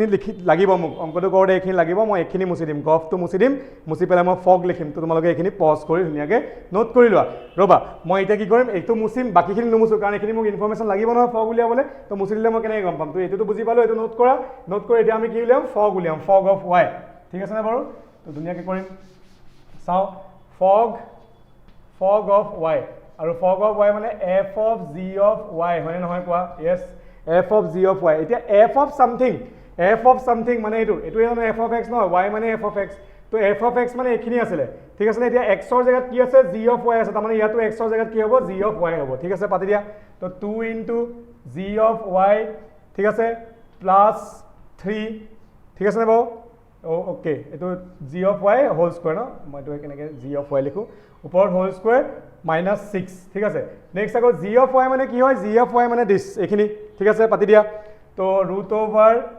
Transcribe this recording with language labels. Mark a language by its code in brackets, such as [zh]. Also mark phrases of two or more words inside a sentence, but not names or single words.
[as] লিখি লাগিব মোক অংকটো কৰোঁতে এইখিনি লাগিব মই এইখিনি মুছি দিম গফটো মুছি দিম মুছি পেলাই মই ফগ লিখিম তো তোমালোকে এইখিনি পজ কৰি ধুনীয়াকৈ নোট কৰি লোৱা ৰ'বা মই এতিয়া কি কৰিম এইটো মুচিম বাকীখিনি নুমুচো কাৰণ এইখিনি মোক ইনফৰমেশ্যন লাগিব নহয় ফগ উলিয়াবলৈ তো মুচি দিলে মই কেনেকৈ গম পাম তো এইটোতো বুজি পালোঁ এইটো নোট কৰা নোট কৰি এতিয়া আমি কি উলিয়াম ফগ উলিয়াম [en] fog of [as] y ঠিক আছে নে বাৰু তো ধুনীয়াকৈ কৰিম চাওঁ [en] fog of [as] y আৰু [en] fog of [as] y মানে [en] f of g of y [as] হয়নে নহয় কোৱা [en] yes f of g of y [as] এতিয়া [en] f of something [as] মানে এইটো জানো [en] f of [as] x নহয় y মানে [en] f of x [as] তো [en] f of x [as] মানে এইখিনি আছিলে ঠিক আছে এতিয়া x ৰ জেগাত কি আছে [en] g of y [as] আছে তাৰমানে ইয়াতো x ৰ জেগাত কি হ'ব [en] g of y [as] হ'ব ঠিক আছে পাতি দিয়া তো [en] 2 * g of y [as] ঠিক আছে +3 ঠিক আছে নে বাৰু ওকে এইটো [en] g of y whole square [as] ন মই এইটো কেনেকৈ [en] g of y [as] লিখোঁ ওপৰত [en] whole square [as] -6 ঠিক আছে নেক্সট আকৌ [en] g of y [as] মানে কি হয় [en] g of y [as] মানে দিছ এইখিনি ঠিক আছে পাতি দিয়া তো √2